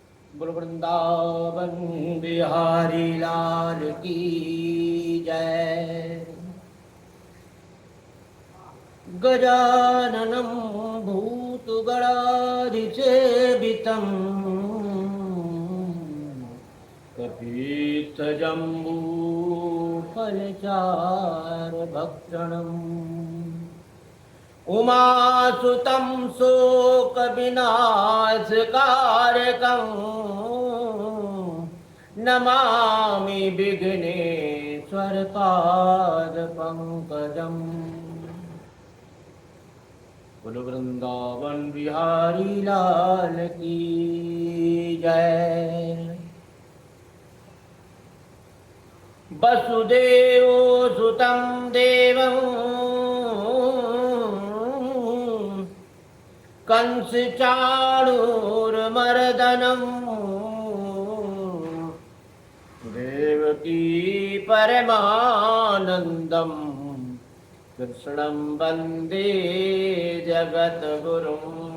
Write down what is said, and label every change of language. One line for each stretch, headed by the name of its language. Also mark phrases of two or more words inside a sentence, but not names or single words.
Hindi: बोल वृंदावन बिहारी लाल की जय।
Sanskrit: गजाननं भूतगणाधिसेवितं कपीतजम्बूफलचारुभक्षणम् उमासुतं शोकविनाशकारकम् नमामि विघ्नेश्वरपादपङ्कजम्।
Hindi: बोलो वृंदावन बिहारी लाल की जय।
Sanskrit: वसुदेवो सुतं देवं कंसचाणूरमर्दनं देवकी परमानन्दम् कृष्णं वन्दे जगद्गुरुं।